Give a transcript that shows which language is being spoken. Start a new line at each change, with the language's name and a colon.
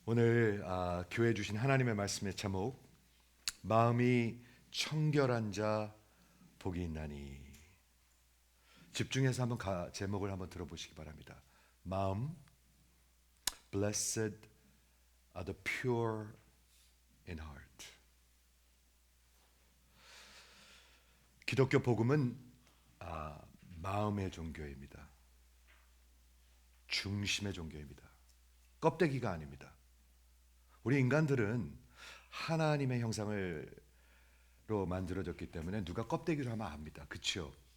Korean: 오늘 교회 주신 하나님의 말씀의 제목, 마음이 청결한 자 복이 있나니. 집중해서 한번 제목을 한번 들어보시기 바랍니다.
English: 마음, Blessed are the pure in heart.
Korean: 기독교 복음은 마음의 종교입니다. 중심의 종교입니다. 껍데기가 아닙니다. 우리 인간들은 하나님의 형상으로 만들어졌기 때문에 누가 껍데기로 하면 압니다. 그렇죠?